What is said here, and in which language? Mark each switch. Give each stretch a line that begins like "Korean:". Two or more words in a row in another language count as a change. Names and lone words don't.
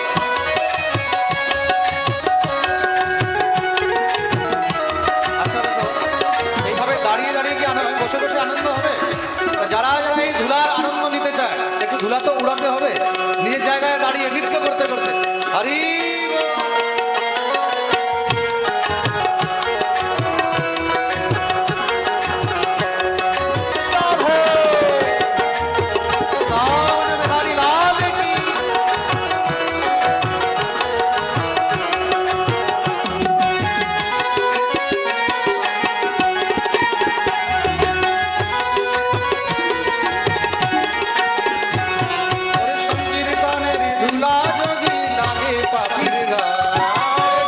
Bangla: আচ্ছা দেখো, এইভাবে দাঁড়িয়ে দাঁড়িয়ে কি আনন্দ, বসে বসে আনন্দ হবে? যারা যারা এই ধুলার আনন্দ নিতে চায়, একটু ধুলা তো উড়াতে হবে। নিজের জায়গায় দাঁড়িয়ে নৃত্য করতে করতে হরি বল।
Hindi: सावन बिहारी लाल की।
Bangla: ওরে সংকীর্তনের ধুলা যদি লাগে পাপির গায়ে,